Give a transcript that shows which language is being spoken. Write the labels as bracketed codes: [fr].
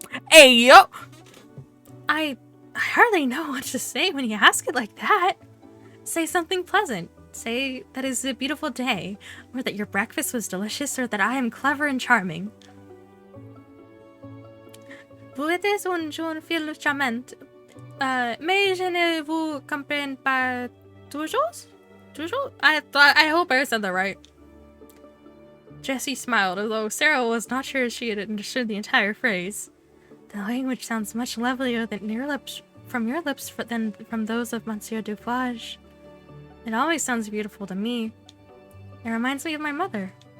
[en] Hey, yo! I hardly know what to say when you ask it like that. Say something pleasant. Say that it's a beautiful day, or that your breakfast was delicious, or that I am clever and charming. [fr] Vous êtes un jeune fille charmante, mais je ne vous comprends pas toujours? [en] Toujours? I hope I said that right. Jessie smiled, although Sarah was not sure she had understood the entire phrase. The language sounds much lovelier than from your lips than from those of Monsieur Duflage. It always sounds beautiful to me. It reminds me of my mother.